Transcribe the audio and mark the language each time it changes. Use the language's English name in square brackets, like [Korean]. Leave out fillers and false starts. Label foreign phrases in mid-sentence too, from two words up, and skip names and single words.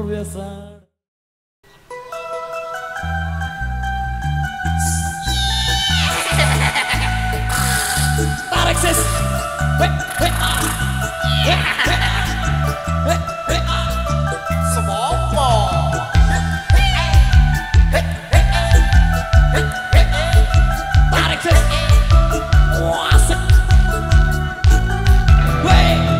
[Indonesian] besar. Tarik sis. Hei, hei, hei, hei, hei, hei, semopo. Hei, hei, hei, hei, tarik sis. Wah, asik. Hei.